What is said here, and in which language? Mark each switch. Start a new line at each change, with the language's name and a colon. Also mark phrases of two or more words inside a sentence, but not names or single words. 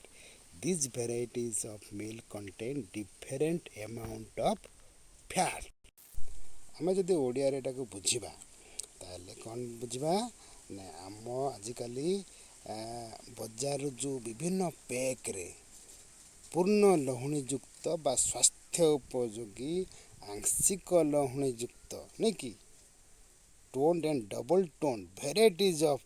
English: These varieties of milk contain different amount of fat.
Odia: ଆମେ ଯଦି ଓଡ଼ିଆରେ ଏଟାକୁ ବୁଝିବା ତାହେଲେ କ'ଣ ବୁଝିବା ନା ଆମ ଆଜିକାଲି ବଜାରରୁ ଯେଉଁ ବିଭିନ୍ନ ପ୍ୟାକ୍ରେ ପୂର୍ଣ୍ଣ ଲହୁଣୀଯୁକ୍ତ ବା ସ୍ୱାସ୍ଥ୍ୟ ଉପଯୋଗୀ ଆଂଶିକ ଲହୁଣୀଯୁକ୍ତ ନାଇଁ କି
English: toned and double toned varieties of